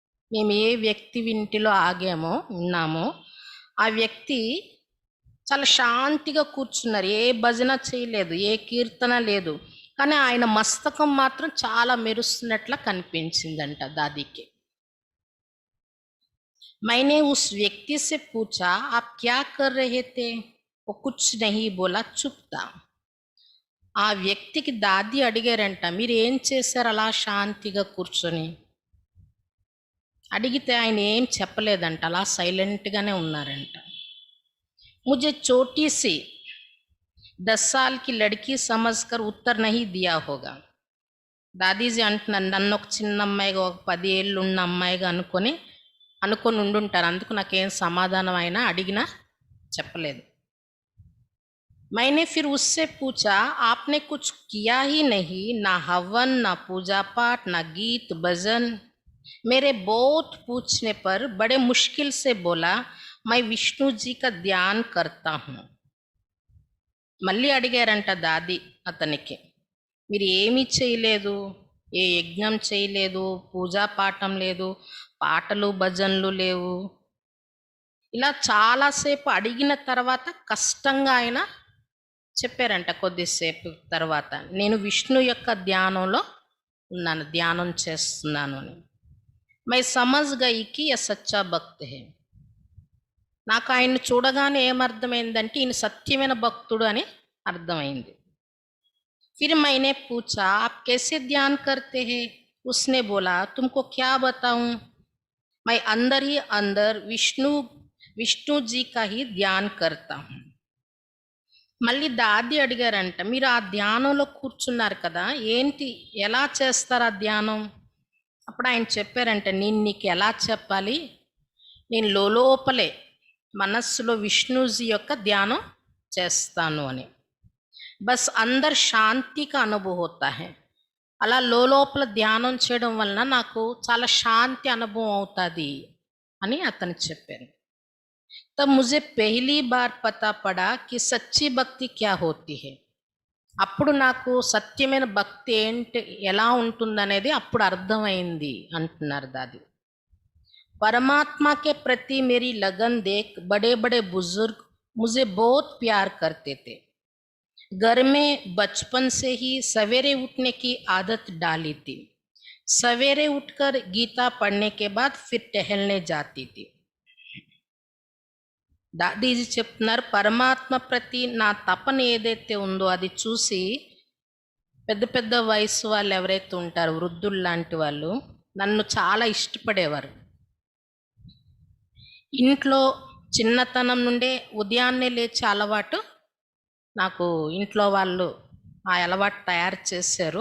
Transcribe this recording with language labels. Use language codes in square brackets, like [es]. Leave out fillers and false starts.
[te] మేము ఏ వ్యక్తి ఇంటిలో ఉన్నామో ఆ వ్యక్తి చాలా శాంతిగా కూర్చున్నారు, ఏ భజన చేయలేదు, ఏ కీర్తన లేదు, కానీ ఆయన మస్తకం మాత్రం చాలా మెరుస్తున్నట్లా కనిపించిందంట దాదీకి. [hi] मैंने उस व्यक्ति से पूछा, आप क्या कर रहे थे? वो कुछ नहीं बोला, चुप था. [te] ఆ వ్యక్తికి దాది అడిగారంట, మీరు ఏం చేశారు అలా శాంతిగా కూర్చొని? అడిగితే ఆయన ఏం చెప్పలేదంట, అలా సైలెంట్గానే ఉన్నారంట. [hi] मुझे छोटी सी 10 साल की लड़की समझकर उत्तर नहीं दिया होगा. [te] దాదీజీ అంటున్నాను, నన్ను ఒక చిన్న అమ్మాయిగా, ఒక 10 ఏళ్ళు ఉన్న అమ్మాయిగా అనుకొని ఉండుంటారు, అందుకు నాకేం సమాధానం అయినా అడిగినా చెప్పలేదు. [hi] मैंने फिर उससे पूछा, आपने कुछ किया ही नहीं, ना हवन, ना पूजा पाठ, ना गीत भजन। मेरे बहुत पूछने पर बड़े मुश्किल से बोला, मैं विष्णु जी का ध्यान करता हूँ. [te] మళ్ళీ అడిగారంట దాది అతనికి, మీరు ఏమీ చేయలేదు, ఏ యజ్ఞం చేయలేదు, పూజా పాఠం లేదు, పాటలు భజనలు లేవు. ఇలా చాలాసేపు అడిగిన తర్వాత కష్టంగా ఆయన చెప్పారంట కొద్దిసేపు తర్వాత, నేను విష్ణు యొక్క ధ్యానంలో ఉన్నాను, ధ్యానం చేస్తున్నాను అని. [hi] మై సమజ్ గయి కి యह సచ్చా భక్త్ హై. [te] నాకు ఆయన్ని చూడగానే ఏమర్థమైందంటే ఈయన సత్యమైన భక్తుడు అని అర్థమైంది. [hi] फिर मैंने पूछा, आप कैसे ध्यान करते हैं? उसने बोला, तुमको क्या बताऊं, मैं अंदर ही अंदर विष्णु जी का ही ध्यान करता हूँ. [te] మళ్ళీ దాది అడిగారంట, మీరు ఆ ధ్యానంలో కూర్చున్నారు కదా, ఏంటి, ఎలా చేస్తారు ఆ ధ్యానం? అప్పుడు ఆయన చెప్పారంట, నేను నీకు ఎలా చెప్పాలి, నేను లోపలే మనస్సులో విష్ణుజీ యొక్క ధ్యానం చేస్తాను అని. [hi] బస్ అందర్ శాంతి కా అనుభవం హోతా హై. [te] అలా లోపల ధ్యానం చేయడం వలన నాకు చాలా శాంతి అనుభవం అవుతుంది అని అతను చెప్పారు. [hi] तब मुझे पहली बार पता पड़ा कि सच्ची भक्ति क्या होती है. [te] అప్పుడు నాకు సత్యమైన భక్తి ఏంటి, ఎలా ఉంటుందనేది అప్పుడు అర్థమైంది అంటున్నారు దాది. [hi] परमात्मा के प्रति मेरी लगन देख बड़े बड़े बुजुर्ग मुझे बहुत प्यार करते थे. घर में बचपन से ही सवेरे उठने की आदत डाली थी. सवेरे उठकर गीता पढ़ने के बाद फिर टहलने जाती थी. [te] దాదీజీ చెప్తున్నారు, పరమాత్మ ప్రతి నా తపన ఏదైతే ఉందో అది చూసి పెద్ద పెద్ద వయసు వాళ్ళు ఎవరైతే ఉంటారో, వృద్ధులు లాంటి వాళ్ళు నన్ను చాలా ఇష్టపడేవారు. ఇంట్లో చిన్నతనం నుండే ఉదయాన్నే లేచే అలవాటు నాకు ఇంట్లో వాళ్ళు ఆ అలవాటు తయారు చేశారు.